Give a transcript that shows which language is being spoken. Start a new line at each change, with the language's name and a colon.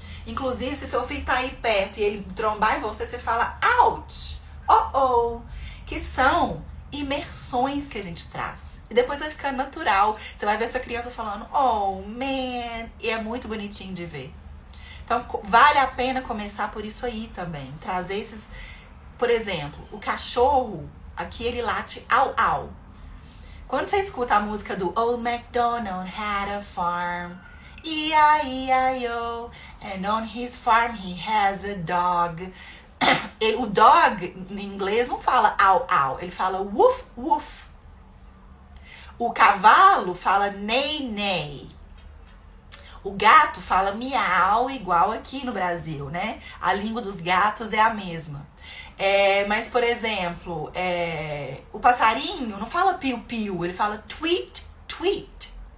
Portuguese: Inclusive, se seu filho tá aí perto e ele trombar em você, você fala ouch, oh, que são imersões que a gente traz. E depois vai ficando natural. Você vai ver sua criança falando oh man, e é muito bonitinho de ver. Então, vale a pena começar por isso aí também. Trazer esses, por exemplo, o cachorro, aqui ele late au. Quando você escuta a música do
English: Old MacDonald had a farm, E-I-E-I-O, and on his farm he has a dog.
Portuguese: O dog, em inglês, não fala au, ele fala woof, woof. O cavalo fala neigh, neigh. O gato fala miau, igual aqui no Brasil, né? A língua dos gatos é a mesma. Mas, por exemplo, o passarinho não fala piu-piu, ele fala tweet, tweet.